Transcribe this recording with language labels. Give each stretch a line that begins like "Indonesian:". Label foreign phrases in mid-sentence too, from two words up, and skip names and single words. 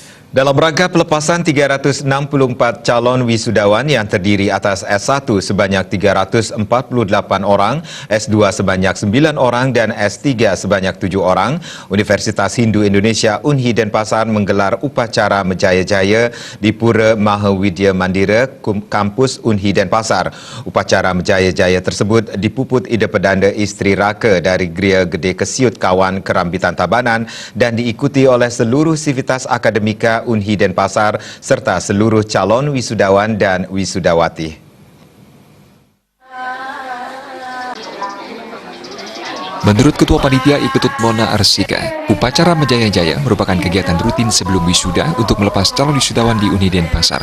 Indonesian: Dalam rangka pelepasan 364 calon wisudawan yang terdiri atas S1 sebanyak 348 orang, S2 sebanyak 9 orang dan S3 sebanyak 7 orang, Universitas Hindu Indonesia Unhi Denpasar menggelar upacara Mejaya-Jaya di Pura Mahawidya Mandira, kampus Unhi Denpasar. Upacara Mejaya-Jaya tersebut dipuput Ida Perdana Isteri Raka dari Gria Gede Kesiut Kawan Kerambitan Tabanan dan diikuti oleh seluruh sivitas akademika Unhi Denpasar serta seluruh calon wisudawan dan wisudawati. Menurut Ketua Panitia Iketut Mona Arsika, upacara Mejaya-Jaya merupakan kegiatan rutin sebelum wisuda untuk melepas calon wisudawan di Unhi Denpasar.